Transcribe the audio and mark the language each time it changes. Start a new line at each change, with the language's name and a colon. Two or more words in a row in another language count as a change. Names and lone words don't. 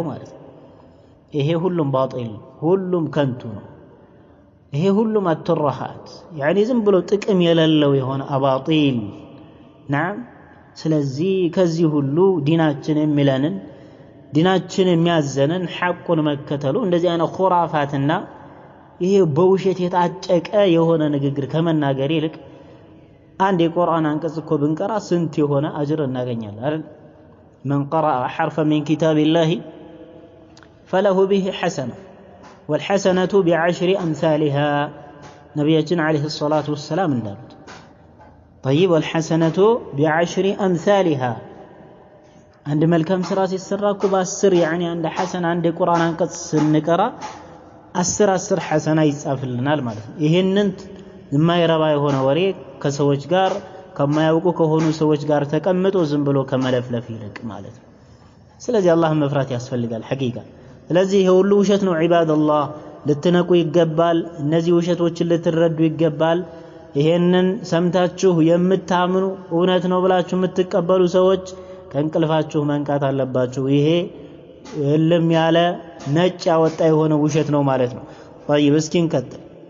Amharic: ማለት ነው። ይሄ ሁሉም ባጢል ሁሉም ከንቱ ነው። ይሄ ሁሉም አትረሃት ያኒ ዝም ብሎ ጥቅም የሌለው የሆነ አባጢል ናም። ስለዚህ ከዚህ ሁሉ ዲናችን የሚለንን ዲናችን የሚያዘንን ሐቁን መከተሉ እንደዚህ አይነት ኹራፋትና ይሄ በውሸት የታጨቀ የሆነ ንግግር ከመናገር ይልቅ አንድ የቁርአን አንቀጽ እኮ ብንቀራ ስንት የሆነ አጅር እናገኛለን አይደል?
Arabic: من قرأ حرفا من كتاب الله فله به حسنة والحسنة بعشر أمثالها نبينا عليه الصلاة والسلام
Amharic: እንዳሉት
Arabic: طيب والحسنة بعشر أمثالها عند
Amharic: መልካም ስራ ሲሰራ እኮ በ10
Arabic: يعني عند حسن عند
Amharic: ቁርአን አንቀጽ ስንቀራ 10 ሐሰና ይጻፍልናል ማለት ነው። ይሄንን የማይረባ የሆነ ወሬ ከሰዎች ጋር ከማያውቁ ከሆኑ ሰዎች ጋር ተቀምጦ ዝም ብሎ ከመለፍለፍ ይልቅ ማለት ነው። ስለዚህ አላህን መፍራት ያስፈልጋል ሐቂቃ። ስለዚህ ይሄ ሁሉ ውሸት ነው ዒባደላህ፣ ልትነቁ ይገባል። እነዚህ ውሸቶችን ልትረዱ ይገባል። ይሄንን ሰምታችሁ የምታምኑ እውነት ነው ብላችሁ የምትቀበሉ ሰዎች ከእንቅልፋችሁ መንቃት አለባችሁ። ይሄ እልም ያለ ነጭ ያወጣ የሆነ ውሸት ነው ማለት ነው። طيب እስኪ እንቀጥል።